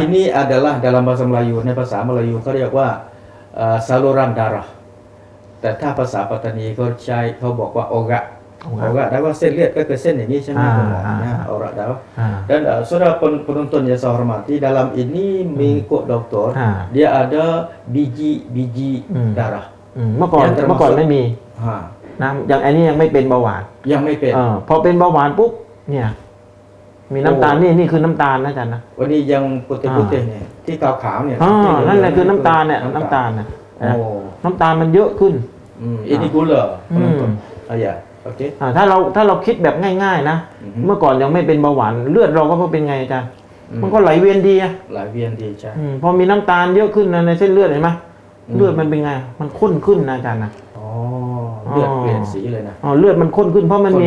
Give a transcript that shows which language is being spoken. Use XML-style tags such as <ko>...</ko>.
<ms>ini adalah dalam bahasa Melayu</ms> <th>ในภาษามลายูเขาเรียกว่า</th> <ms>saluran darah</ms> <th>แต่ถ้าภาษาปัตตานีเขาใช้เขาบอกว่า</th> <ms>oga</ms> <th>แปลว่าเส้นเลือดก็คือเส้นอย่างนี้ใช่ไหมคุณหมอนะ</th> <ms>oga darah dan saudara penonton yang saya hormati dalam ini mengikut doktor dia ada biji-biji darah</ms> <th>เมื่อก่อนไม่มี ฮะ นะอย่างอันนี้ยังไม่เป็นเบาหวาน ยังไม่เป็น พอเป็นเบาหวานปุ๊บเนี่ยมีน้ำตาลนี่คือน้ำตาลนะอาจารย์นะ วันนี้ยังปุติๆเนี่ยที่ขาวๆเนี่ย นั่นแหละคือน้ำตาลเนี่ยน้ำตาลนะ โอ้ น้ำตาลมันเยอะขึ้น</th> <ms>ini gula penonton ya oke</ms> <th>ถ้าเราคิดแบบง่ายๆนะเมื่อก่อนยังไม่เป็นเบาหวานเลือดเราก็เป็นไงอาจารย์มันก็ไหลเวียนดีอะ ไหลเวียนดีใช่ พอมีน้ำตาลเยอะขึ้นในเส้นเลือดเห็นไหมเลือดมันเป็นไงมันข้นขึ้นนะอาจารย์นะ อ๋อเลือดเปลี่ยนสีเลยนะ เลือดมันข้นขึ้นเพราะมันมี</th>